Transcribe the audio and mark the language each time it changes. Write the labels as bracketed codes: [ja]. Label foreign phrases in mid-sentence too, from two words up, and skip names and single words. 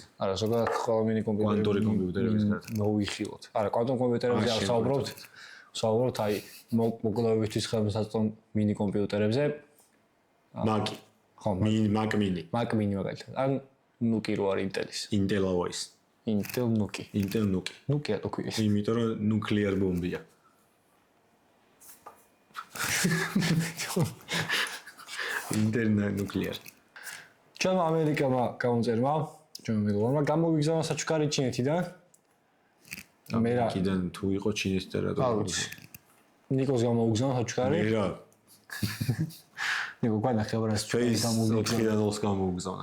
[ka] არა, ზოგადად ყველა მინი კომპიუტერი კვანტური კომპიუტერების გარდა. მოვიხილოთ. არა, კვანტურ კომპიუტერებზე არ ვსაუბრობთ. ვსაუბრობთ აი მოკლებებისთვის ხელმისაწვდომ მინი კომპიუტერებზე. Mac. ხო, Mac mini. Mac mini მაგალითად. ან Nuki რო არის Intel-ის. Intel Voice. Intel Nuki. Intel Nuki. Nuki-ა თუ ქვია. იმიტომ რომ [en] nuclear bomb- [ka] ია. Intel nuclear. ჩემ ამერიკამ გამომწერმა, ჩემ მეგობრებმა გამოვიგზავნა საჩუქარი ჩინეთიდან. მე რა კიდენ თუ იყო ჩინეთიდან რა დავუცი. ნიკოს გამოვიგზავნა საჩუქარი. მე რა ნიკო განახევრას Face 4.0-ს გამოვიგზავნა.